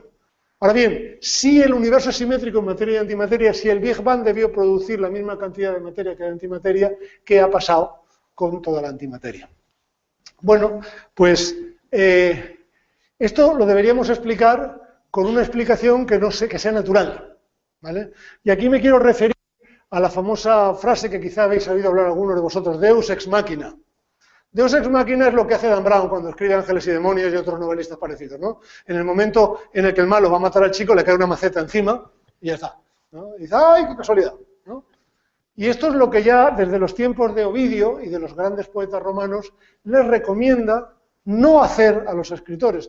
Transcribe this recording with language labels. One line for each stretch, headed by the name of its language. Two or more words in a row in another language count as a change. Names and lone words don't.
Spanish: Ahora bien, si el universo es simétrico en materia y antimateria, si el Big Bang debió producir la misma cantidad de materia que de antimateria, ¿qué ha pasado con toda la antimateria? Bueno, pues esto lo deberíamos explicar con una explicación que no sé, que sea natural, ¿vale? Y aquí me quiero referir a la famosa frase que quizá habéis oído hablar algunos de vosotros,
Latin: Deus ex machina. Deus ex machina
Spanish: es lo que hace Dan Brown cuando escribe Ángeles y Demonios y otros novelistas parecidos, ¿no? En el momento en el que el malo va a matar al chico, le cae una maceta encima y ya está, ¿no? Y dice, ¡ay, qué casualidad!, ¿no? Y esto es lo que ya desde los tiempos de Ovidio y de los grandes poetas romanos les recomienda no hacer a los escritores.